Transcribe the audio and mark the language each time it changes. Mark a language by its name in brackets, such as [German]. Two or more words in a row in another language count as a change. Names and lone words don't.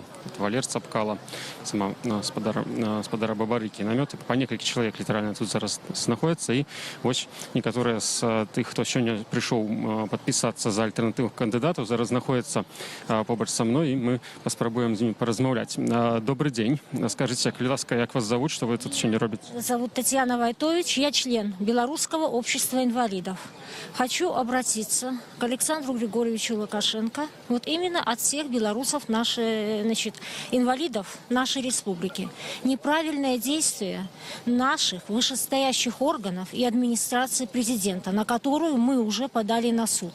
[Belarusian] Валер Цапкала, сама спадара Бабарыкі, намёты, па некалькі чалавек літаральна тут зараз знаходзяцца. І вось некаторыя з тых, хто сёння прыйшоў падпісацца за альтэрнатыўных кандыдатаў, зараз знаходзяцца побач са мной, і мы паспрабуем з імі паразмаўляць. Добрый дзень. Скажыце, калі ласка, як [Russian] вас зовут, [Belarusian] што вы тут сёння робіце? [Russian] Зовут Татьяна Войтович, я член Белорусского общества инвалидов. Хочу обратиться к Александру Григорьевичу Лукашенко, вот именно от всех белорусов, инвалидов нашей республики. Неправильное действие наших вышестоящих органов и администрации президента, на которую мы уже подали на суд.